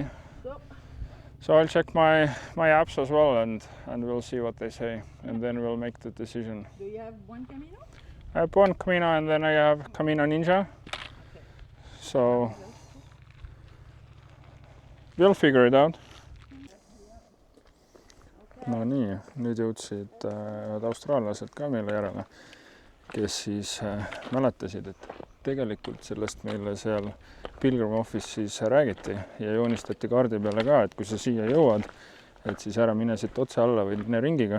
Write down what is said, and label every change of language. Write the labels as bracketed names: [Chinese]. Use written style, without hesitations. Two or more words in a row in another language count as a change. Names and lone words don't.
[English] So I'll check my apps as well and we'll see what they say and then we'll make the decision. Do you have one Camino? I have one Camino and then I have Camino Ninja. Okay. So We'll figure it out. [Estonian] No nii, nüüd jõudsid ühed austraallased ka meile järele, kes siis mäletasid, et tegelikult sellest meile seal Pilgrim Office'is räägiti ja joonistati kaardi peale ka, et kui sa siia jõuad, et siis ära mine siit otse alla või mine ringiga.